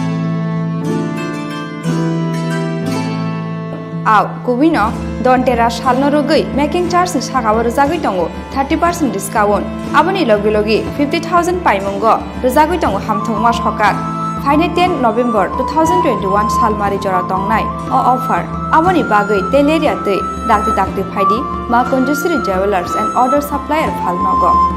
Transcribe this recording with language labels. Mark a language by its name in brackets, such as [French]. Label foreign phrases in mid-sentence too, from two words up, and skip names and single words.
[Turkic languages] आव कुबिनो दन्तेरा सालनो रगै [English] making charge [Turkic languages] नि सागाव रुजागै दङ 30% डिस्काउंट आबनि लगे लगे 50,000 पाइमंगो रुजागै दङ हामथंमा सकाक फाइने 10 नभेम्बर 2021 सालमारि जरा दंनाय अ ऑफर आबनि बागै तेलेरिया दै दागते दागते फाइदि मा कुंजश्री ज्वेलर्स एंड ऑर्डर सप्लायर फालनगो